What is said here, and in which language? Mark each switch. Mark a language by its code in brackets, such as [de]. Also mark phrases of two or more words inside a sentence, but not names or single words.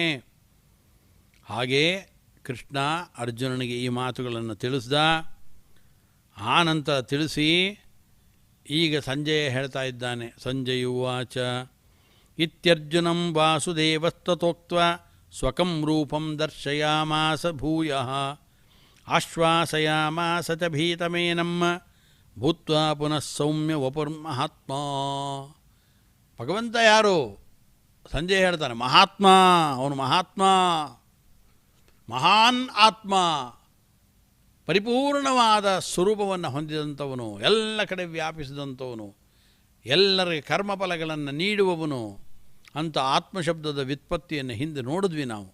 [kn] ಹಾಗೇ ಕೃಷ್ಣ ಅರ್ಜುನನಿಗೆ ಈ ಮಾತುಗಳನ್ನು ತಿಳಿಸ್ದ. ಆ ನಂತರ ತಿಳಿಸಿ ಈಗ ಸಂಜಯ ಹೇಳ್ತಾ ಇದ್ದಾನೆ. [sa] ಸಂಜಯುವಾಚ ಇತ್ಯರ್ಜುನಂ ವಾಸುದೇವಸ್ತತೋಕ್ತ್ವ ಸ್ವಕಂ ರೂಪಂ ದರ್ಶಯಾಮಾಸ ಭೂಯಃ ಆಶ್ವಾಸಯಾಮಾಸ ಚ ಭೀತಮೇನಂ ಭೂತ್ವಾ ಪುನಃ ಸೌಮ್ಯ ವಪುರ್ಮಹಾತ್ಮ. [kn] ಭಗವಂತ ಯಾರು? ಸಂಜಯ ಹೇಳ್ತಾನೆ ಮಹಾತ್ಮ. ಅವನು ಮಹಾತ್ಮ, ಮಹಾನ್ ಆತ್ಮ, ಪರಿಪೂರ್ಣವಾದ ಸ್ವರೂಪವನ್ನು ಹೊಂದಿದಂಥವನು, ಎಲ್ಲ ಕಡೆ ವ್ಯಾಪಿಸಿದಂಥವನು, ಎಲ್ಲರಿಗೆ ಕರ್ಮಫಲಗಳನ್ನು ನೀಡುವವನು ಅಂತ ಆತ್ಮಶಬ್ದದ ವ್ಯುತ್ಪತ್ತಿಯನ್ನು ಹಿಂದೆ ನೋಡಿದ್ವಿ ನಾವು.